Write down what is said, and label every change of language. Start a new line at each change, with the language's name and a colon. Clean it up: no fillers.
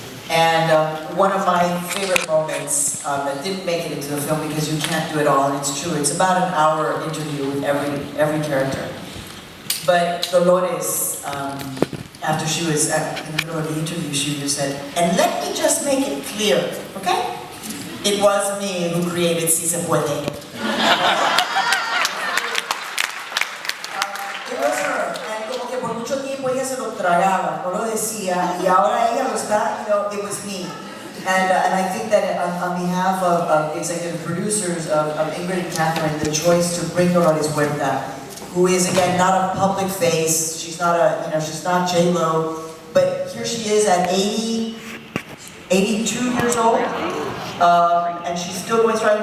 English: And one of my favorite moments that didn't make it into the film because you can't do it all, and it's true, it's about an hour interview with every character. But Dolores, after she was in the middle of the interview, she just said, and let me just make it clear, okay? It was me who created Si Se Puede. It was her, and
Spanish: como que por mucho tiempo ella se lo tragaba, no lo decía, y ahora ella lo está,
English: it was me. And I think that on behalf of executive producers, of Ingrid and Catherine, the choice to bring Dolores Huerta, who is again not a public face, she's not she's not J-Lo, but here she is at 82 years old, and she's still going strong.